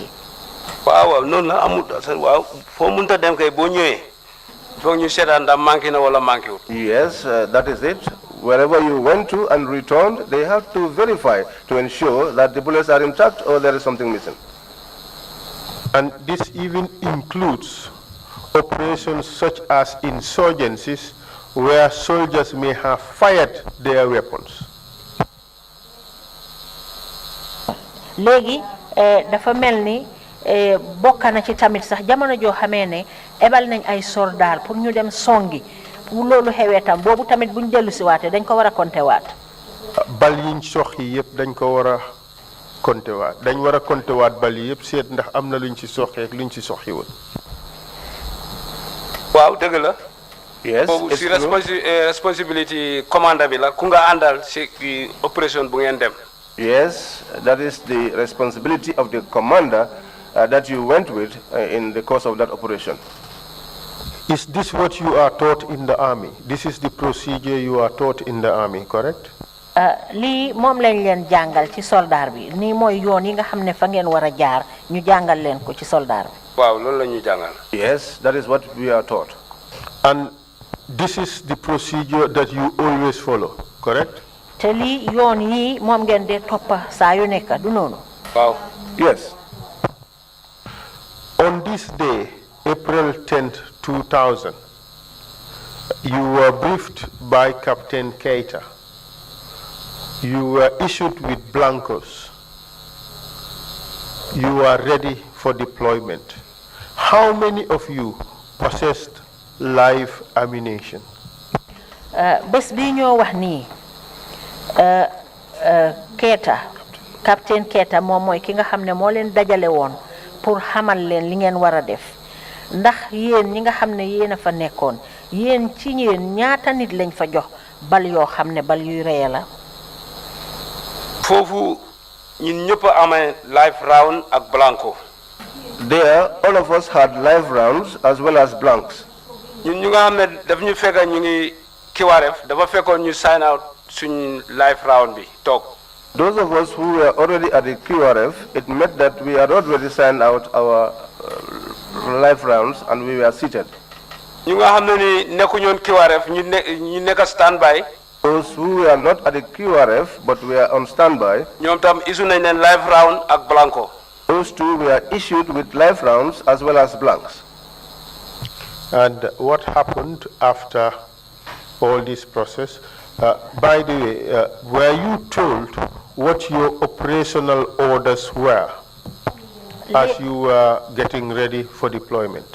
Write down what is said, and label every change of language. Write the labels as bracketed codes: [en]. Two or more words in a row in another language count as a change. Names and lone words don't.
[wo] waaw noonu la amul waaw foo mënta dem kay boo ñëwee foog ñu seetaan ndax manqué na wala manqué wul. [en] Yes, that is it. Wherever you went to and returned, they have to verify to ensure that the bullets are intact or there is something missing. And this even includes operations such as insurgencies where soldiers may have fired their weapons. [wo] léegi dafa mel ni bokk na ci tamit sax jamono joo xamee ne ebal nañ ay soldat pour ñu dem songi bu loolu xewee tam boobu tamit buñ dellu si waatee dañ ko war a compter waat. bal yiñ sox yi yëpp dañ ko war a compter waat dañ war a compter waat bal yi yëpp seet ndax am na luñ ci soxee ak luñ ci soxiwul. waaw dëgg la. [en] Yes, [wo] boobu [en] it's [wo] si [en] true. [wo] responsibility commanda bi la ku nga àndal si opération bu ngeen dem. [en] Yes, that is the responsibility of the commander that you went with in the course of that operation. Is this what you are taught in the army? This is the procedure you are taught in the army, correct? [wo] lii moom lañ leen jàngal ci soldat bi nii mooy yoon yi nga xam ne fa ngeen war a jaar ñu jàngal leen ko ci soldat bi. waaw loolu la ñuy jàngal. [en] Yes, that is what we are taught. And this is the procedure that you always follow, correct? [wo] te lii yoon yi moom ngeen dee toppa saa yu nekk du noonu. waaw. [en] Yes. On this day, April 10th, 2000, you were briefed by Captain Keita. You were issued with blankos. You are ready for deployment. How many of you possessed live ammunition. [wo] bés bi ñoo wax nii Keita captain Keita moom mooy ki nga xam ne moo leen dajale woon pour xamal leen li ngeen war a def ndax yéen ñi nga xam ne yéen a fa nekkoon yéen ci yéen ñaata nit lañ fa jox bal yoo xam ne bal yuy reye la. foofu ñun ñëpp a amee [en] live round [wo] ak blanco. [en] There, all of us had live rounds as well as blanks. [wo] ñun ñu nga xam ne daf ñu fekk ñu ngi kiwaaref dafa fekkoon ñu [en] sign out [wo] suñ [en] live round [wo] bi toog. [en] Those of us who were already at the QRF, it meant that we had already signed out our live rounds and we were seated. [wo] ñu nga xam ne ni nekkuñoon kiwaaref ñu nekk standby. [en] Those who were not at the QRF but were on standby, [wo] ñoom tam issue nañ leen [en] live round [wo] ak blanco. [en] those two were issued with live rounds as well as blanks. And what happened after all this process? By the way, were you told what your operational orders were as you were getting ready for deployment?